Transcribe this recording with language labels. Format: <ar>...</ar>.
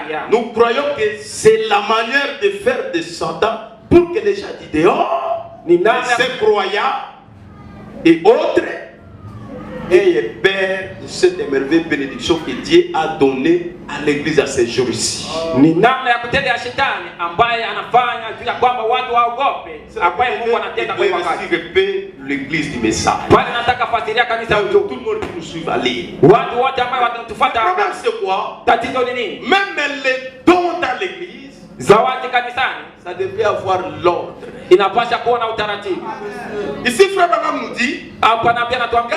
<fr>Nous croyons que c'est la manière de faire de Satan pour que les gens disent dehors, ces croyants et autres, et Père de cette merveilleuse bénédiction que Dieu a donnée à l'église à ces jours-ci.</fr> <sw>Ni namna ya kutenda ya shetani ambaye anafanya juu ya kwamba watu waogope ambaye Mungu anatenda kwa wakati.</sw> <fr>L'église du message.</fr> <sw>Bali nataka fasiria kanisa</sw> <fr>tout le monde qui nous suit à lire.</fr> <sw>Watu wote ambao watatufuata.</sw> <fr>Le problème c'est quoi?</fr> <sw>Tatizo ni nini?</sw> <fr>Même les dons dans l'église,</fr> <sw>zawadi kanisani,</sw> <fr>ça devait avoir l'ordre.</fr> <sw>Inapasha kuwa na utaratibu.</sw> <fr>Ici frère Branham nous dit,</fr> <sw>hapa nabii anatuambia,</sw>